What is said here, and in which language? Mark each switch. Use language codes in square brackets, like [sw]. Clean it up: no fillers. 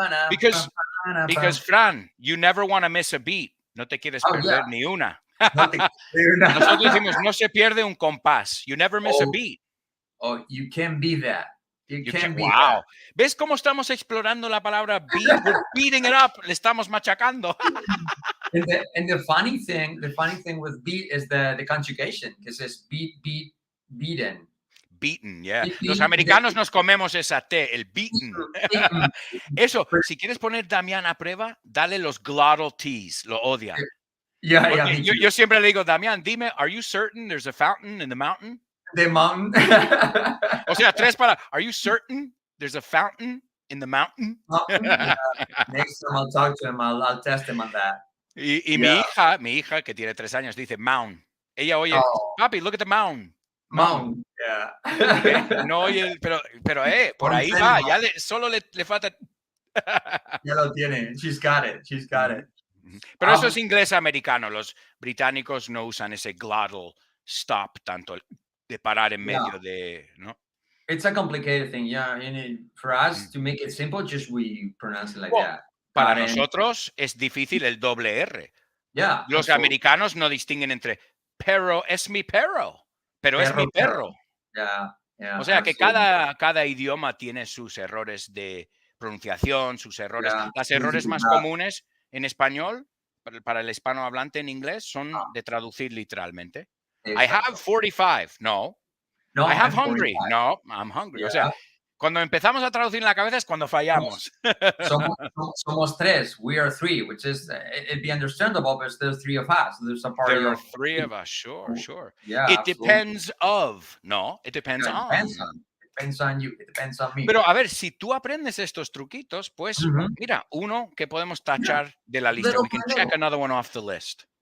[en] Because Fran, you never want to miss a beat. [es] No te quieres perder ni una. Nosotros decimos, no se pierde un compás. [en] You never miss a beat. Oh, you can be that. You can be wow. that. [es] ¿Ves cómo estamos explorando la palabra beat? [en] We're beating it up. [es] Le estamos machacando. [en] And the funny thing with beat is the conjugation, because it's beaten. Beaten, yeah. [es] Los americanos nos comemos esa T, el beaten. Eso, si quieres poner Damián a prueba, dale los glottal T's, lo odia. [en] Yeah, [es] yo siempre le digo, Damián, dime, [en] are you certain there's a fountain in the mountain? The mountain. [es] O sea, 3 palabras. [en] Are you certain there's a fountain in the mountain? Yeah. Next time I'll talk to him, I'll test him on that. [es] Y [en] yeah. [es] mi hija, que tiene 3 años, dice mound. Ella oye, papi, [en] look at the mound. Mound. Yeah. [es] No oye, pero por ahí va. Ya solo le falta. Ya lo tiene. [en] She's got it. [es] Pero eso es inglés americano. Los británicos no usan ese glottal stop tanto de parar en medio de, ¿no? [en] It's a complicated thing, yeah. And for us to make it simple, just we pronounce it like that. [es] Para nosotros es difícil el doble R. [en] Yeah. [es] Los americanos no distinguen entre perro es mi perro, pero es mi perro. [en] Yeah, [es] o sea que cada idioma tiene sus errores de pronunciación, sus errores. Las errores más comunes en español, para el hispanohablante en inglés, son de traducir literalmente. [en] I have 45. No. I have hungry. 45. No, I'm hungry. Yeah. [es] O sea, cuando empezamos a traducir en la cabeza es cuando fallamos. Somos 3. [en] We are 3, which is, it'd be understandable, but there's 3 of us. There's a party there are of 3 of us, sure. Yeah, it absolutely. Depends of. No, it depends on. It depends on you. It depends on me. [es] Pero a ver, si tú aprendes estos truquitos, pues mira, uno que podemos tachar de la lista. [en] We can check another one off the list.